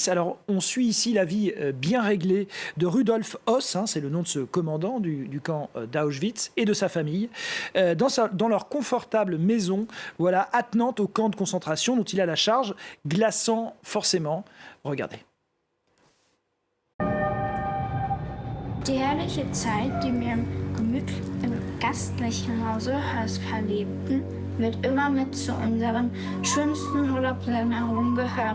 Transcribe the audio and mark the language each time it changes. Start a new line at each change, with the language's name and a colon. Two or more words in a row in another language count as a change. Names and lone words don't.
French: Alors, on suit ici la vie bien réglée de Rudolf Höss, c'est le nom de ce commandant du camp d'Auschwitz, et de sa famille, dans leur confortable maison, voilà, attenante au camp de concentration dont il a la charge, glaçant forcément. Regardez.
German: Die herrliche Zeit, die wir im gastlichen Hause verlebten, wird immer mit zu unseren schönsten Urlaubserinnerungen gehören.